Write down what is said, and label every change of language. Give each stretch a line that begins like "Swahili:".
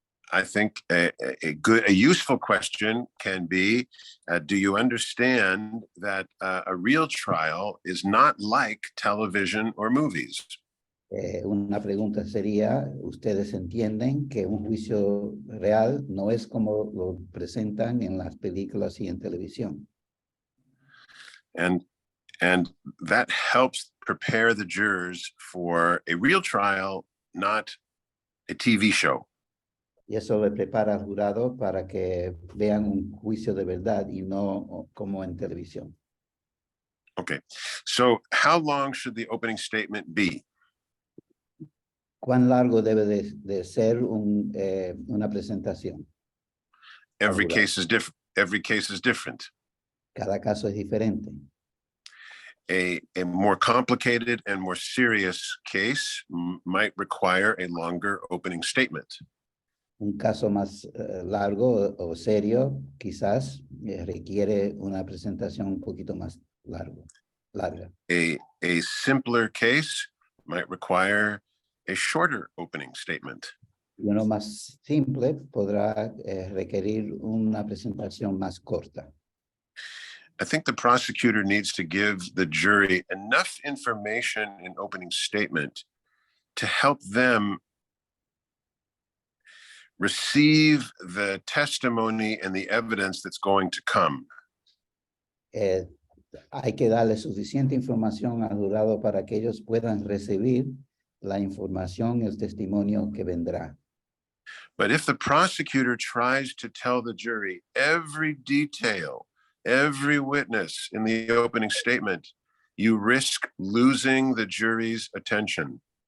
English: I think a useful question can be, do you understand that a real trial is not like television or movies?
Spanish: Una pregunta sería, ¿ustedes entienden que un juicio real no es como lo presentan en las películas y en televisión?
English: And that helps prepare the jurors for a real trial, not a TV show.
Spanish: Y eso le prepara al jurado para que vean un juicio de verdad y no como en televisión.
English: Okay, so how long should the opening statement be?
Spanish: ¿Cuán largo debe de ser una presentación?
English: Every
Spanish: Jurado.
English: case is different. Every case is different.
Spanish: Cada caso es diferente.
English: A more complicated and more serious case might require a longer opening statement.
Spanish: Un caso más largo o serio quizás requiere una presentación un poquito más larga.
English: A simpler case might require a shorter opening statement.
Spanish: Y uno más simple podrá requerir una presentación más corta.
English: I think the prosecutor needs to give the jury enough information in opening statement to help them receive the testimony and the evidence that's going to come.
Spanish: Hay que darle suficiente información al jurado para que ellos puedan recibir la información y el testimonio que vendrá.
English: But if the prosecutor tries to tell the jury every detail, every witness in the opening statement, you risk losing the jury's attention.